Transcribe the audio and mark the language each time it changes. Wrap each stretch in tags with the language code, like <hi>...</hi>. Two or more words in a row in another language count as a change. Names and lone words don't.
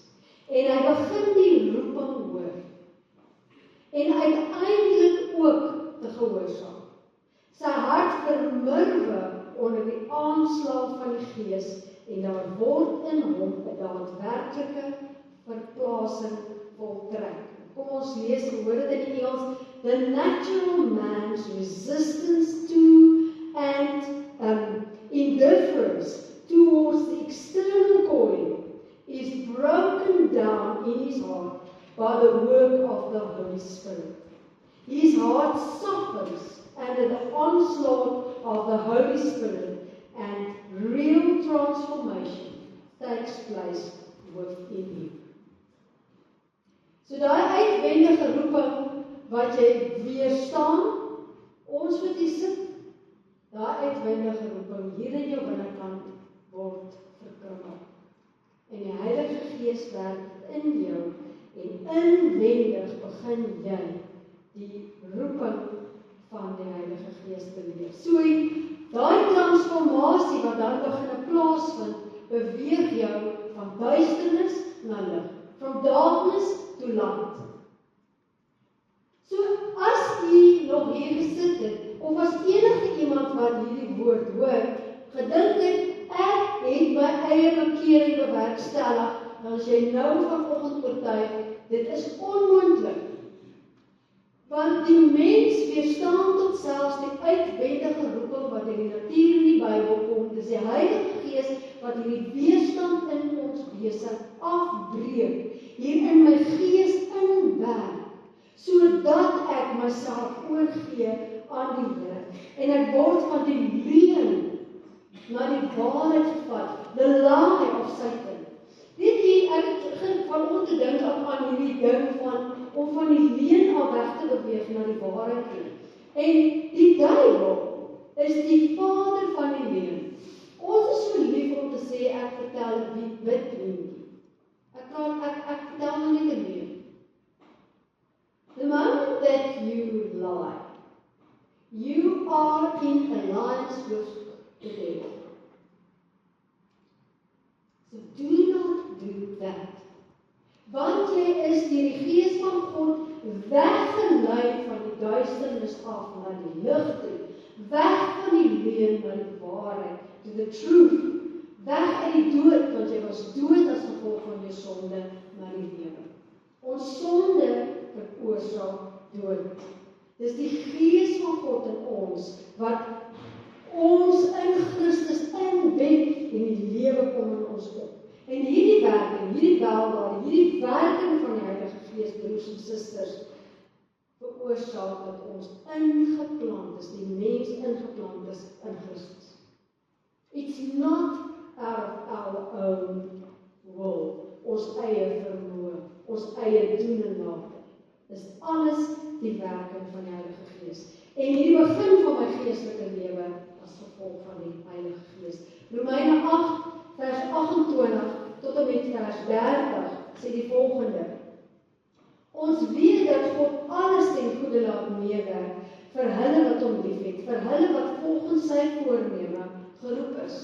<af>En hy begin die roeping hoor. En uiteindelik ook te gehoorsaam. Sy hart vermurwe onder die aanslag van die Gees en daar word in hom 'n daadwerklike verplasing voltrek. Kom ons lees, hoor dit in die Engels,</af> <en>the natural man's resistance to and indifference towards the external calling is broken down in his heart by the work Holy Spirit. His heart softens under the onslaught of the Holy Spirit, and real transformation takes place within him.</en> <af>So daai uitwendige roeping wat jy weerstaan, ons wat hier sit, daai uitwendige roeping hier in jou binnekant word verkrummel. En die Heilige Gees werk in jou, en inwendig begin jy die roeping van die Heilige Gees beleef. So daai transformasie wat dan begin plaasvind, beweeg jou van duisternis na lig,</af> <en>from darkness to light.</en> <af>So as jy nog hier gesit het, of as enige iemand wat hierdie woord hoor, gedink het, ek het my eie bekering bewerkstellig, dan as jy nou vanoggend oortuig, dit is onmoontlik. Want die mens weerstaan tot selfs die uitwendige roeping wat in die natuur in die Bybel kom. Dis die Heilige Gees wat hierdie weerstand in ons wese afbreek, hier in my gees inwerk, sodat ek myself oorgee aan die Here. En ek word van die leuen na die waarheid gevat,</af> <en>the lie of Satan.</en> <af>Weet jy, ek het vanoggend te dink aan hierdie ding om van die leuen af weg te beweeg na die waarheid toe. En die duiwel is die vader van die leuen. Ons is so lief om te sê, ek vertel wie bid nie. Ek vertel nou nie te leuen.</af> <en>The moment that you lie, you are in alliance with the devil. So do not do that.</en> <af>Want jy is deur die Gees van God weggelei van die duisternis af na die lig toe, weg van die leuen na die waarheid,</af> <en>to the truth,</en> <af>weg uit die dood, want jy was dood as gevolg van jou sonde, na die lewe. Ons sonde veroorsaak dood. Dis die Gees van God in ons, wat ons in Christus inwet en die lewe kom in ons op. En hierdie werking, hierdie weldaad, hierdie werking van die Heilige Gees, broers en susters, veroorsaak dat ons ingeplant is, die mens ingeplant is in Christus.</af> <en>It's not out of our own will,</en> <af>ons eie vermoë, ons eie doen en late. Dis alles die werking van die Heilige Gees. En hierdie begin van my geestelike lewe as gevolg van die Heilige Gees. Romeine 8 vers 28 tot en met vers 30 sê die volgende: Ons weet dat God alles ten goeie laat meewerk vir hulle wat hom liefhet, vir hulle wat volgens sy voorneme geroep is.</af>